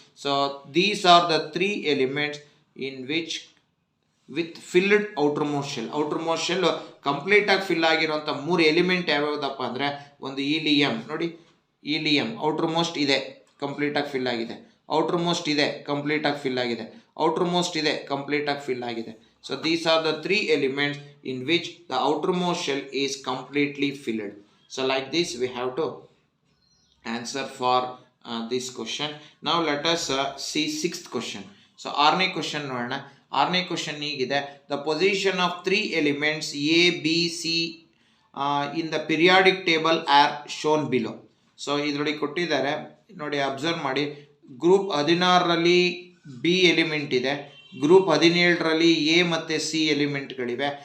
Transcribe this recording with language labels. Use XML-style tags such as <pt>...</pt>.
<en>So these are the 3 elements in which with filled outermost shell.</en> <kn>Outer most shell ಕಂಪ್ಲೀಟಾಗಿ fill ಆಗಿರುವಂಥ 3 element ಯಾವ್ಯಾವುದಪ್ಪ ಅಂದರೆ, ಒಂದು helium ನೋಡಿ, helium outer most ಇದೆ, ಕಂಪ್ಲೀಟಾಗಿ ಫಿಲ್ ಆಗಿದೆ. ಔಟರ್ ಮೋಸ್ಟ್ ಇದೆ, ಕಂಪ್ಲೀಟಾಗಿ ಫಿಲ್ ಆಗಿದೆ. ಔಟರ್ ಮೋಸ್ಟ್ ಇದೆ, ಕಂಪ್ಲೀಟಾಗಿ ಫಿಲ್ ಆಗಿದೆ.</kn> <en>So these are the 3 elements in which the outermost shell is completely filled. So like this we have to answer for this question. Now let us see 6th question. So</en> <kn>ಆರನೇ question ನೋಡೋಣ. ಆರನೇ question ಹೀಗಿದೆ.</kn> <en>The position of 3 elements A, B, C in the periodic table are shown below.</en> <kn>So ಇದರಲ್ಲಿ ಕೊಟ್ಟಿದ್ದಾರೆ ನೋಡಿ, observe ಮಾಡಿ. Group 16ರಲ್ಲಿ B element ಇದೆ, group 17ರಲ್ಲಿ A ಮತ್ತು ಸಿ ಎಲಿಮೆಂಟ್ಗಳಿವೆ.</kn>